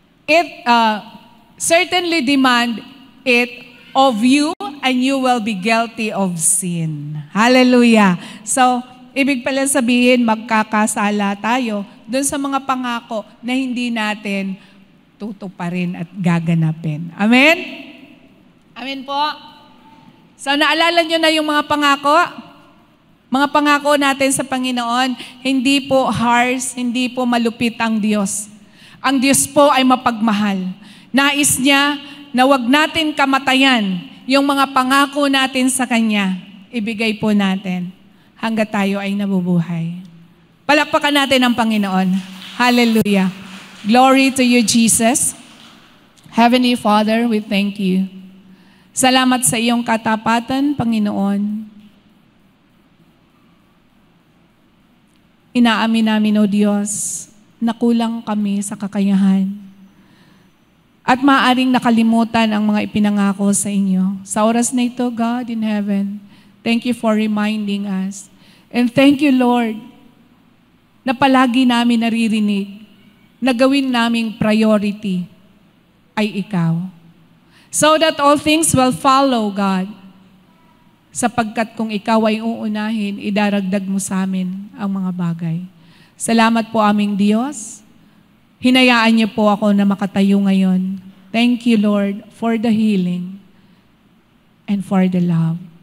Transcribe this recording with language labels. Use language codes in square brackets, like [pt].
[en] It certainly demand it of you and you will be guilty of sin. Hallelujah. [tl] So, ibig pala sabihin, magkakasala tayo dun sa mga pangako na hindi natin tutuparin at gaganapin. Amen? Amen po? So, naalala nyo na yung mga pangako? Mga pangako natin sa Panginoon, hindi po harsh, hindi po malupit ang Diyos. Ang Diyos po ay mapagmahal. Nais niya na wag natin kamatayan yung mga pangako natin sa Kanya. Ibigay po natin hanggat tayo ay nabubuhay. Palakpakan natin ang Panginoon. [en] Hallelujah. Glory to you, Jesus. Heavenly Father, we thank you. [tl] Salamat sa iyong katapatan, Panginoon. Inaamin namin, O Diyos, na kulang kami sa kakayahan. At maaaring nakalimutan ang mga ipinangako sa inyo. Sa oras na ito, [en] God in heaven, thank you for reminding us. And thank you, [tl] Lord, na palagi namin naririnig na gawin naming priority ay ikaw. [en] So that all things will follow, God. [tl] Sapagkat kung ikaw ay uunahin, idaragdag mo sa amin ang mga bagay. Salamat po aming Diyos. Hinayaan niyo po ako na makatayo ngayon. [en] Thank you, Lord, for the healing and for the love.